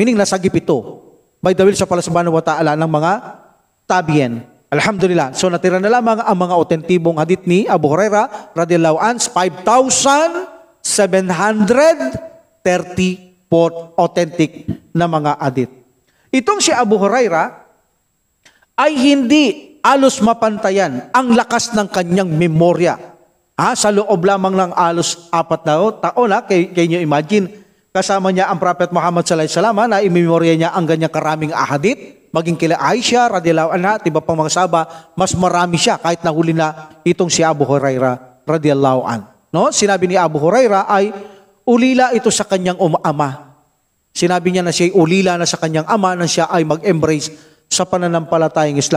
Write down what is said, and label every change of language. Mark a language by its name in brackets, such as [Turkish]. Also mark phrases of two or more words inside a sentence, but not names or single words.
[Filipino] Meaning nasagip ito [English] by the will [Filipino] sa Allah [Arabic] سبحانه وتعالى [Filipino] ng mga tabi'in. Alhamdulillah. So natira na lamang ang mga autentibong hadith ni Abu Hurairah [Arabic] رضي الله عنه, [Filipino] 5,734 authentic na mga hadith. Itong si Abu Hurairah ay hindi alos mapantayan ang lakas ng kanyang memorya. Sa loob lamang ng alos 4 na taon, [English] can you imagine, [Filipino] kasama niya ang Prophet Muhammad [Arabic] صلى الله عليه وسلم [Filipino] na imemorya niya ang ganyang karaming ahadith, maging kila Aisha [Arabic] رضي الله عنها [Filipino] at iba pang mga sahaba, mas marami siya kahit nahuli na itong si Abu Hurairah [Arabic] رضي الله عنه. [Filipino] No? Sinabi ni Abu Hurairah ay ulila ito sa kanyang ama. Sinabi niya na siya ulila na sa kanyang ama na siya ay mag-embrace sa pananampalatayang Islam.